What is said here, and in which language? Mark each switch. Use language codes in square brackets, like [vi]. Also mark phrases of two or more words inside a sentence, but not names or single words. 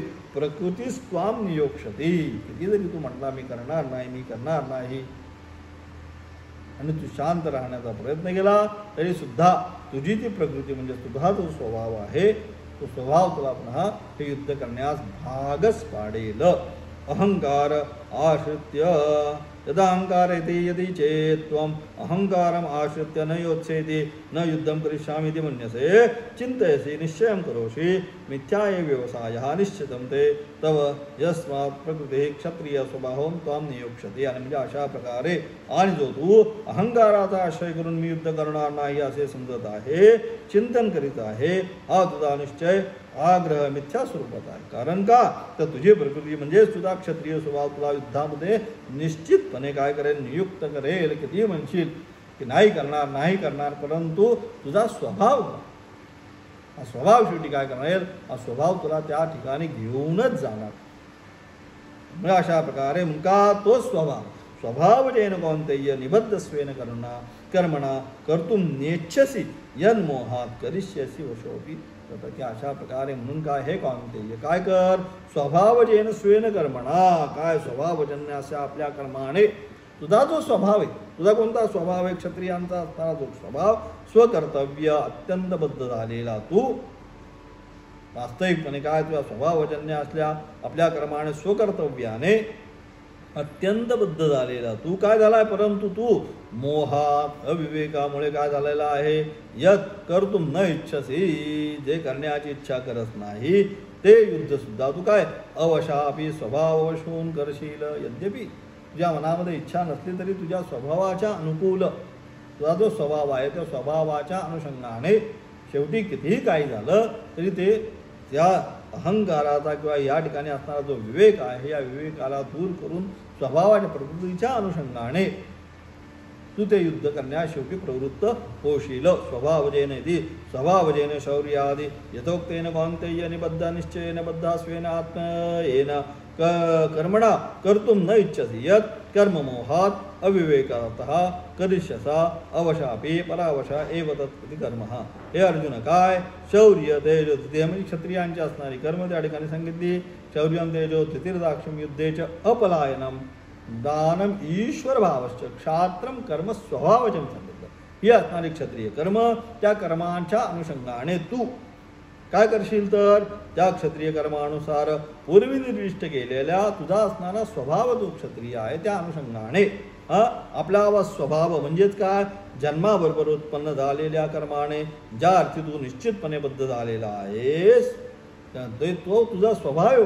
[sa] प्रकृती स्वाम नियोक्षती. [mr] किती जरी तू म्हटला मी करणार नाही आणि तू शांत राहण्याचा प्रयत्न केला तरी सुद्धा तुझी ती प्रकृती म्हणजे तुझा जो स्वभाव आहे तो स्वभाव तुला पुन्हा हे युद्ध करण्यास भागच पाडेल. [sa] अहंकार आश्रित्य यदा अहंकार येते यदि चेत् त्वम् अहंकारम आश्रित्य न योत्स्येति न युद्धं करिष्यामीति मन्यसे चिन्तयसि निश्चयं करोषि मिथ्या एव व्यवसायः निश्चितं ते तव यस्मात् प्रकृतिः क्षत्रिय स्वभावं त्वां नियोक्ष्यते. [mr] आणि म्हणजे अशा प्रकारे आणि जो तू अहंकाराचा आश्रय करून मी युद्ध करणार नाही असे समजत आहे, चिंतन करीत आहे, हा तुझा निश्चय आग्रह मिथ्या स्वरूपाचा आहे. कारण का तर तुझी प्रकृती म्हणजे तुझा क्षत्रिय स्वभाव तुला युद्धामध्ये निश्चितपणे काय करेल, नियुक्त करेल. किती म्हणशील की नाही करणार, परंतु तुझा स्वभाव, हा स्वभाव शेवटी काय करणार, हा स्वभाव तुला त्या ठिकाणी घेऊनच जाणार. म्हणजे अशा प्रकारे [sa] मुका तो स्वभावजेन कौंतेय निबद्धस्वेन कर्मणा कर्तुम नेच्छसी यन्मोहात करिष्यसी वशोपी. [mr] की अशा प्रकारे म्हणून काय हे कौंतेय काय कर, [sa] स्वभावजेन स्वेन कर्मणा, [mr] काय स्वभावजन्य अशा आपल्या कर्माने तुझा जो स्वभाव आहे, तुझा कोणता स्वभाव आहे, क्षत्रियांचा असणारा जो स्वभाव, स्वकर्तव्य अत्यंत बद्ध झालेला तू वास्तविकपणे काय तुझ्या स्वभावजन्य असल्या आपल्या कर्माने स्वकर्तव्याने अत्यंत बद्ध झालेला तू काय झालाय, परंतु तू मोहात अविवेकामुळे काय झालेला आहे, [sa] यत कर्तुम न इच्छसी, [mr] जे करण्याची इच्छा करत नाही ते युद्ध सुद्धा तू काय अवशापी स्वभाववश होऊन करशील. यद्यपि तुझ्या मनामध्ये इच्छा नसली तरी तुझ्या स्वभावाच्या अनुकूल तुझा जो स्वभाव आहे त्या स्वभावाच्या अनुषंगाने शेवटी कितीही काही झालं तरी ते त्या अहंकाराचा किंवा या ठिकाणी असणारा जो विवेक आहे या विवेकाला दूर करून स्वभावाच्या प्रकृतीच्या अनुषंगाने तू ते युद्ध करण्यास शेवटी प्रवृत्त होशील. [sa] स्वभावजेन शौर्यादि यथोक्तेन कौन्तेय निबद्ध निश्चयेन बद्धास्वेन आत्मयेन कर्मणा कर्तुम न इच्छसि यत् कर्ममोहात् अविवेकातः करिष्यसा अवशापि परावशा एव तत् कर्म. [mr] हे अर्जुन काय शौर्य तेज ते म्हणजे क्षत्रियांची असणारी कर्म त्या ठिकाणी सांगितली. [sa] शौर्यं तेजो धृतिर्दाक्ष्यं युद्धेच अपलायनम दानम ईश्वर भावश्च क्षात्रम कर्म स्वभावजन सांगितलं. [mr] ही असणारी क्षत्रिय कर्म, त्या कर्मांच्या अनुषंगाने तू काय करशील तर त्या क्षत्रिय कर्मानुसार पूर्वी निर्दिष्ट केलेल्या तुझा असणारा स्वभाव जो क्षत्रिय आहे त्या अनुषंगाने आपला स्वभाव म्हणजेच काय जन्माबरोबर उत्पन्न झालेल्या कर्माने ज्या अर्थी तू निश्चितपणे बद्ध झालेला आहेस तो तुझा स्वभाव आहे.